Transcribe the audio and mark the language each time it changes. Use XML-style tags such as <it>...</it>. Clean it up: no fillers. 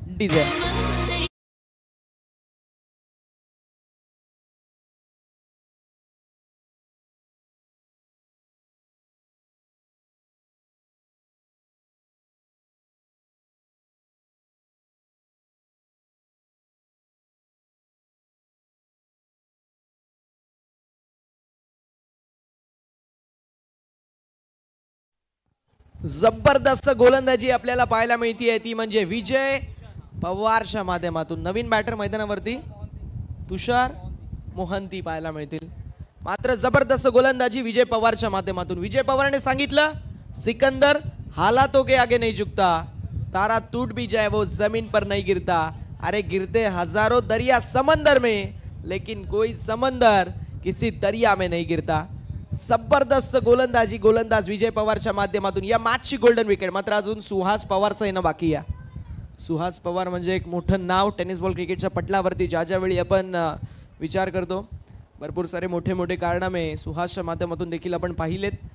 <mr>DJ जबरदस्त गोलंदाजी आपल्याला पाहायला मिळते, ती म्हणजे विजय पवारच्या माध्यमातून. नवीन बॅटर मैदानावरती तुषार मोहंती पाहायला मिळतील. मात्र जबरदस्त गोलंदाजी विजय पवारच्या माध्यमातून. विजय पवारने सांगितलं,</mr> <hi>सिकंदर हालातों के आगे नहीं झुकता, तारा टूट भी जाए वो जमीन पर नहीं गिरता. अरे गिरते हजारों दरिया समंदर में, लेकिन कोई समंदर किसी दरिया में नहीं गिरता.</hi> <mr>जबरदस्त गोलंदाजी, गोलंदाज विजय पवारच्या माध्यमातून. या मॅचची गोल्डन विकेट. मात्र अजून सुहास पवारचं येणं बाकी आहे. सुहास पवार म्हणजे एक मोठं नाव टेनिस बॉल क्रिकेटच्या पटलावरती. ज्या वेळी आपण विचार करतो, भरपूर सारे मोठे मोठे कारनामे सुहासच्या माध्यमातून देखील आपण पाहिलेत.</mr>